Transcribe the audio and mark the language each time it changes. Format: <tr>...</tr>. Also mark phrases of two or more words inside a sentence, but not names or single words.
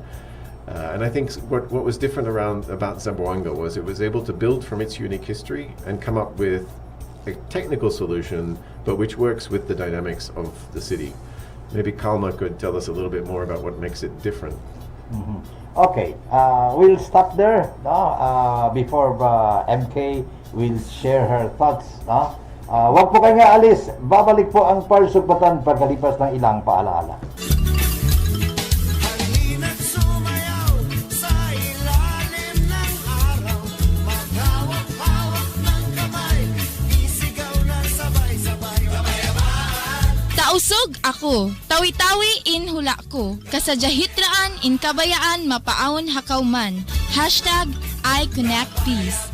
<en>And I think what was different about Zamboanga was it was able to build from its unique history and come up with a technical solution, but which works with the dynamics of the city. Maybe Kalma could tell us a little bit more about what makes it different. Okay, we'll stop there before MK will share her thoughts.</en> <tl>Wag po kayo nga alis, babalik po ang Parsugpatan pagkalipas ng ilang paalaala.</tl> <tsg>Tausog ako, tawi-tawi in hula ko, kasadyahitraan in kabayaan mapaawon hakauman, #IConnectPeace.</tsg>